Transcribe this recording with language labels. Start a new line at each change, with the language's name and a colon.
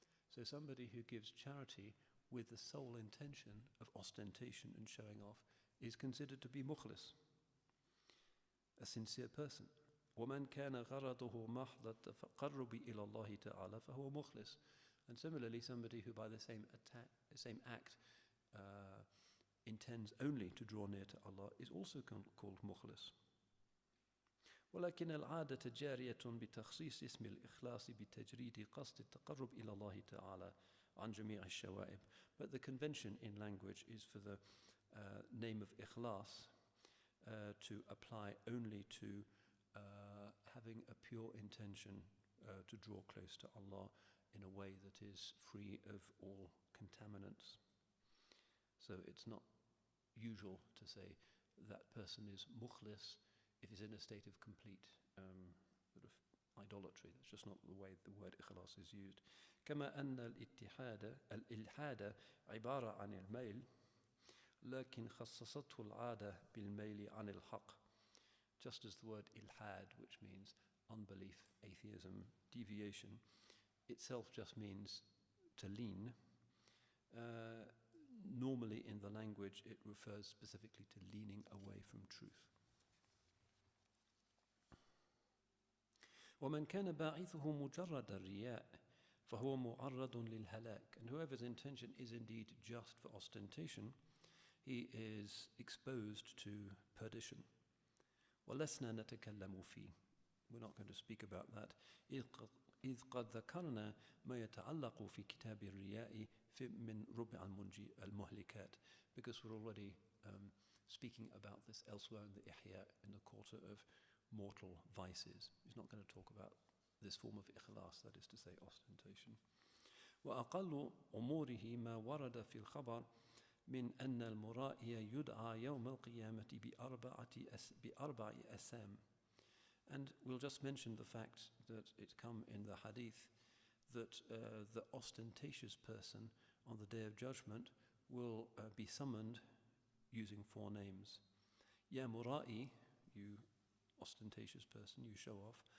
English: So somebody who gives charity with the sole intention of ostentation and showing off is considered to be mukhlis, a sincere person.
Arabic: وَمَنْ كَانَ غَرَضُهُ مَحْضَ التَّقَرُّبِ إِلَى اللَّهِ تَعَالَى فَهُوَ مُخْلِصٌ.
English: And similarly, somebody who by the same act intends only to draw near to Allah is also called mukhlis.
Arabic: ولكن العادة جارية بتخصيص اسم الإخلاص بتجريد قصد التقرب إلى الله تعالى عن جميع الشوائب.
English: But the convention in language is for the name of ikhlas to apply only to having a pure intention to draw close to Allah in a way that is free of all contaminants. So it's not usual to say that person is mukhlis if he's in a state of complete sort of idolatry. That's just not the way the word ikhlas is used.
Arabic: كما أن الإلحاد عبارة عن الميل لكن خصصته العادة بالميل عن الحق.
English: Just as the word ilhad, which means unbelief, atheism, deviation, itself just means to lean. Normally in the language it refers specifically to leaning away from truth.
Arabic: ومن كان باعثه مجرد الرياء فهو معرض للهلاك.
English: And whoever's intention is indeed just for ostentation, he is exposed to perdition.
Arabic: ولسنا نتكلم فيه.
English: We're not going to speak about that.
Arabic: إذ قد ذكرنا ما يتعلق في كتاب الرياء من ربع المهلكات,
English: because we're already speaking about this elsewhere in the Ihya, in the quarter of mortal vices. He's not going to talk about this form of ikhlas, that is to say ostentation.
Arabic: وأقل أموره ما ورد في الخبر من أن المرائي يدعى يوم القيامة بأربع أسام.
English: And we'll just mention the fact that it come in the hadith that the ostentatious person on the Day of Judgment will be summoned using 4 names. Ya Mura'i, you ostentatious person, you show off.